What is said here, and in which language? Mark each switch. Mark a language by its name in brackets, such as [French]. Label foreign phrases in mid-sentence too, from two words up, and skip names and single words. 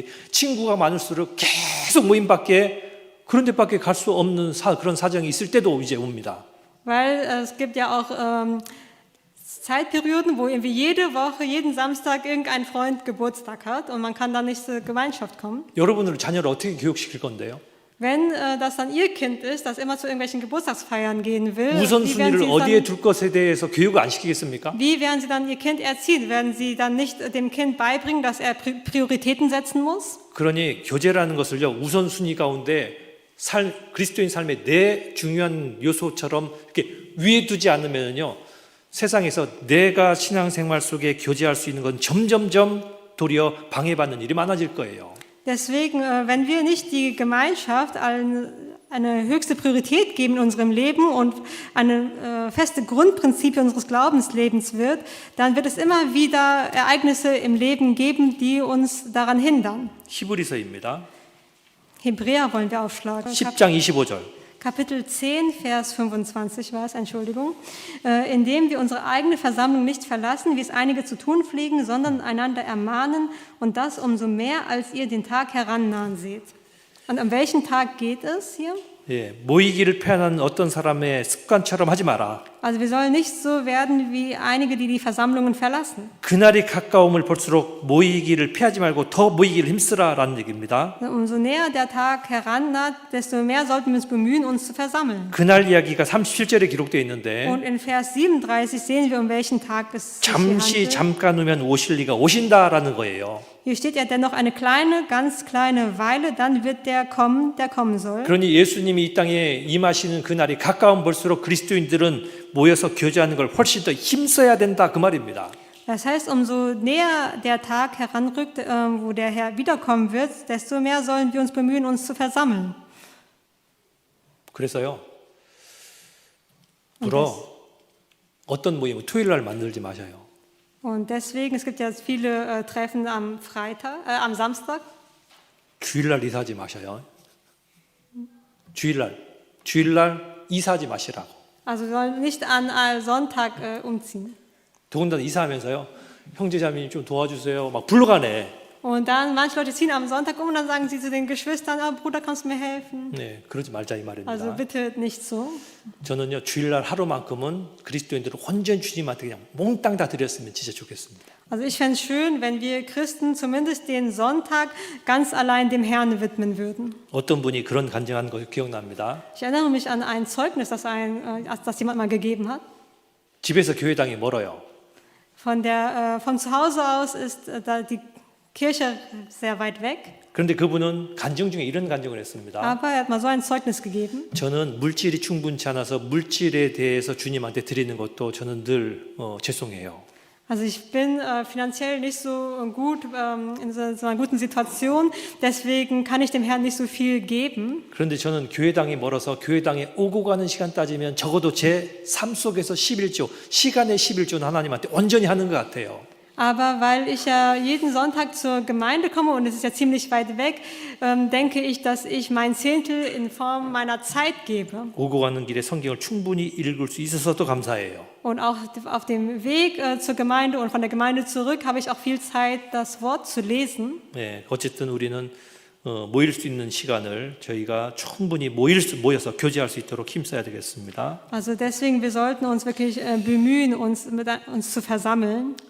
[Korean] 친구가 많을수록 계속 모임 밖에 그런 데밖에 갈 수 없는 그런 사정이 있을 때도 이제 옵니다. [German] Weil es gibt ja auch Zeitperioden, wo irgendwie jede Woche, jeden Samstag irgendein Freund Geburtstag hat und man kann dann nicht zur Gemeinschaft kommen. [Korean] 여러분들 자녀를 어떻게 교육시킬 건데요? [German] Wenn das dann Ihr Kind ist, das immer zu irgendwelchen Geburtstagsfeiern gehen will, [Korean] 우선순위를 어디에 둘 것에 대해서 교육을 안 시키겠습니까? [German] wie werden Sie dann Ihr Kind erziehen? Werden Sie dann nicht dem Kind beibringen, dass er Prioritäten setzen muss? [Korean] 그러니 교제라는 것을요, 우선순위 가운데 그리스도인 삶의 내 중요한 요소처럼 이렇게 위에 두지 않으면요, 세상에서 내가 신앙생활 속에 교제할 수 있는 건 점점점 도리어 방해받는 일이 많아질 거예요. [German] Deswegen, wenn wir nicht die Gemeinschaft eine höchste Priorität geben in unserem Leben und eine feste Grundprinzipie unseres Glaubenslebens wird, dann wird es immer wieder Ereignisse im Leben geben, die uns daran hindern. [Korean] 히브리서입니다. [German] Hebräer wollen wir aufschlagen. [Korean] 10장 25절. [German] Kapitel 10, Vers 25 war es, Entschuldigung. Indem wir unsere eigene Versammlung nicht verlassen, wie es einige zu tun pflegen, sondern einander ermahnen und das umso mehr, als ihr den Tag herannahen seht. Und um welchen Tag geht es hier? [Korean] 예, 모이기를 패하는 어떤 사람의 습관처럼 하지 마라. [German] Also wir sollen nicht so werden wie einige, die die Versammlungen verlassen. [Korean] 그날이 가까움을 볼수록 모이기를 피하지 말고 더 모이기를 힘쓰라라는 얘기입니다. [German] Umso näher der Tag herannaht, desto mehr sollten wir uns bemühen, uns zu versammeln. [Korean] 그날 이야기가 37절에 기록되어 있는데 [German] Und in Vers 37 sehen wir, um welchen Tag es sich hier [Korean] 잠시 [German] handelt. [Korean] 잠깐 후면 오실 리가 오신다라는 거예요. [German] Hier steht ja dennoch eine kleine, ganz kleine Weile, dann wird der kommen soll. [Korean] 그러니 예수님이 이 땅에 임하시는 그날이 가까움 볼수록 그리스도인들은 모여서 교제하는 걸 훨씬 더 힘써야 된다 그 말입니다. [German] Das heißt, umso näher der Tag heranrückt, wo der Herr wiederkommen wird, desto mehr sollen wir uns bemühen, uns zu versammeln. [Korean] 그래서요, 어떤 모임은 토요일 날 만들지 마셔요. [German] Und deswegen, es gibt ja viele Treffen am Samstag. [Korean] 주일날 이사하지 마셔요. 주일날 이사하지 마시라고. [German] Also wir sollen nicht an Sonntag umziehen. [Korean] 더군다나 이사하면서요, 형제자매님 좀 도와주세요. 막 불러가네. [German] Und dann, manche Leute ziehen am Sonntag um und dann sagen sie zu den Geschwistern, Bruder, kannst du mir helfen? [Korean] 네, 그러지 말자 이 말입니다. [German] Also bitte nicht so. [Korean] 저는요, 주일날 하루만큼은 그리스도인들을 온전히 주님한테 그냥 몽땅 다 드렸으면 진짜 좋겠습니다. [German] Also ich fände es schön, wenn wir Christen zumindest den Sonntag ganz allein dem Herrn widmen würden. [Korean] 어떤 분이 그런 간증한 거 기억납니다. [German] Ich erinnere mich an ein Zeugnis, das jemand mal gegeben hat. [Korean] 집에서 교회당이 멀어요. [German] Von zu Hause aus ist die Kirche sehr weit weg. [Korean] 그런데 그분은 간증 중에 이런 간증을 했습니다. [German] Aber er hat mal so ein Zeugnis gegeben. [Korean] 저는 물질이 충분치 않아서 물질에 대해서 주님한테 드리는 것도 저는 늘 죄송해요. [German] Also ich bin finanziell nicht so gut in so einer guten Situation, deswegen kann ich dem Herrn nicht so viel geben. [Korean] 그런데 저는 교회당이 멀어서 교회당에 오고 가는 시간 따지면 적어도 제 삶 속에서 11조, 시간의 11조는 하나님한테 온전히 하는 것 같아요. [German] Aber weil ich ja jeden Sonntag zur Gemeinde komme und es ist ja ziemlich weit weg, denke ich, dass ich mein Zehntel in Form meiner Zeit gebe. [Korean] 오고 가는 길에 성경을 충분히 읽을 수 있어서도 감사해요. [German] Und auch auf dem Weg zur Gemeinde und von der Gemeinde zurück habe ich auch viel Zeit, das Wort zu lesen. [Korean] 네, 어쨌든 우리는 모일 수 있는 시간을 저희가 충분히 모여서 교제할 수 있도록 힘써야 되겠습니다. [German] Also deswegen, wir sollten uns wirklich bemühen, uns zu versammeln.